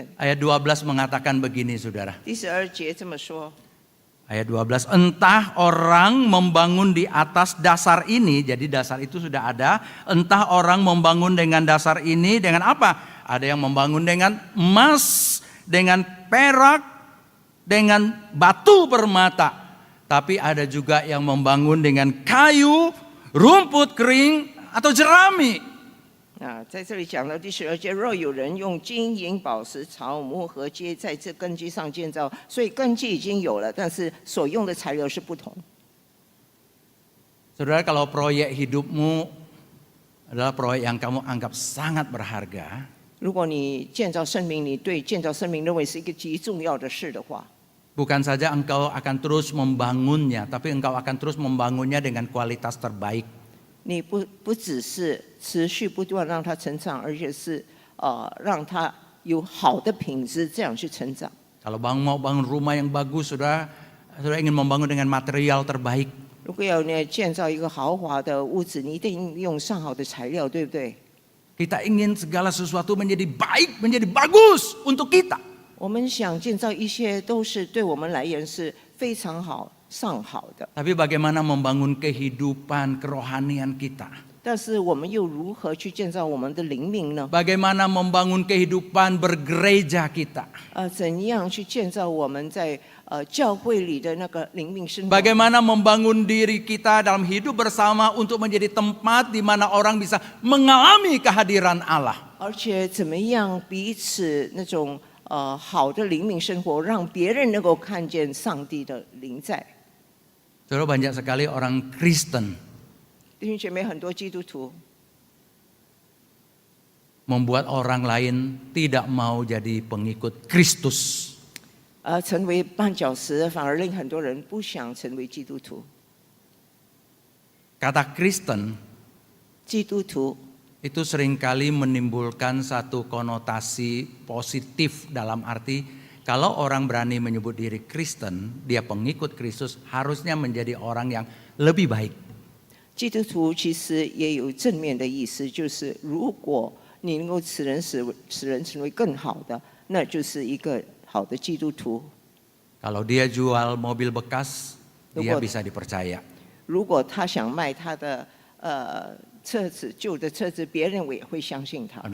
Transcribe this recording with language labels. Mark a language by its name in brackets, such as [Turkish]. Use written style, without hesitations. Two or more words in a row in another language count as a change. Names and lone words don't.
[Indonesian] Ayat 12 mengatakan begini, saudara. [Chinese] 第12节这么说。 [Indonesian] Ayat 12, entah orang membangun di atas dasar ini, jadi dasar itu sudah ada. Entah orang membangun dengan dasar ini, dengan apa? Ada yang membangun dengan emas, dengan perak, dengan batu permata. Tapi ada juga yang membangun dengan kayu, rumput kering, atau jerami. [Chinese] 在这里讲到第12节，若有人用金银宝石草木和秸在这根基上建造，所以根基已经有了，但是所用的材料是不同。 [Indonesian] Saudara, kalau proyek hidupmu adalah proyek yang kamu anggap sangat berharga, [Chinese] 如果你建造生命，你对建造生命认为是一个极重要的事的话， [Indonesian] bukan saja engkau akan terus membangunnya, tapi engkau akan terus membangunnya dengan kualitas terbaik. [Chinese] 你不只是持续不断让它成长，而且是让它有好的品质，这样去成长。 [Indonesian] Kalau mau bangun rumah yang bagus, saudara ingin membangun dengan material terbaik. [Chinese] 如果要你建造一个豪华的屋子，你一定用上好的材料，对不对？ [Indonesian] Kita ingin segala sesuatu menjadi baik, menjadi bagus untuk kita. [Chinese] 我们想建造一些都是对我们来言是非常好、上好的， [Indonesian] Tapi bagaimana membangun kehidupan kerohanian kita? [Chinese] 但是我们又如何去建造我们的灵命呢？ [Indonesian] Bagaimana membangun kehidupan bergereja kita? [Chinese] 怎样去建造我们在教会里的那个灵命生活？ [Indonesian] Bagaimana membangun diri kita dalam hidup bersama untuk menjadi tempat di mana orang bisa mengalami kehadiran Allah. [Chinese] 而且怎么样彼此那种好的灵命生活，让别人能够看见上帝的灵在。 [Indonesian] Saudara, banyak sekali orang Kristen [Chinese] 弟兄姐妹，很多基督徒 [Indonesian] membuat orang lain tidak mau jadi pengikut Kristus. [Chinese] 成为绊脚石，反而令很多人不想成为基督徒。 [Indonesian] Kata Kristen [Chinese] 基督徒 [Indonesian] itu seringkali menimbulkan satu konotasi positif dalam arti kalau orang berani menyebut diri Kristen, dia pengikut Kristus, harusnya menjadi orang yang lebih baik. [Chinese] 基督徒其实也有正面的意思，就是如果你能够使人成为更好的，那就是一个好的基督徒。 [Indonesian] Kalau dia jual mobil bekas, dia Betul. bisa dipercaya. [Chinese] 如果他想卖他的车子，旧的车子，别人也会相信他。